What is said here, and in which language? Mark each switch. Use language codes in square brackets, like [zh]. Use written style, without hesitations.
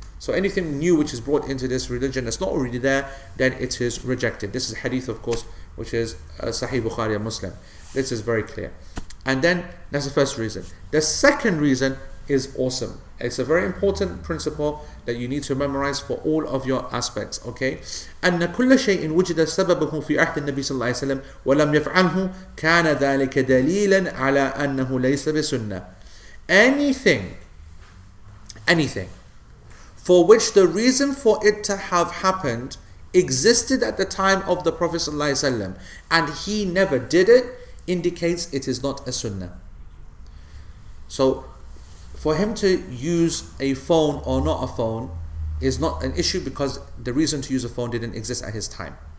[en] So anything new which is brought into this religion that's not already there, then it is rejected. This is hadith, of course, which is Sahih Bukhari and Muslim. This is very clear. And then that's the first reason. The second reason is awesome. It's a very important principle that you need to memorize for all of your aspects. Okay? [ar] أن كل شيء وجد سببه في عهد النبي صلى الله عليه وسلم ولم يفعله كان ذلك دليلا على أنه ليس بسنة. [en] Anything for which the reason for it to have happened existed at the time of the Prophet ﷺ and he never did it, indicates it is not a sunnah. So for him to use a phone or not a phone is not an issue, because the reason to use a phone didn't exist at his time.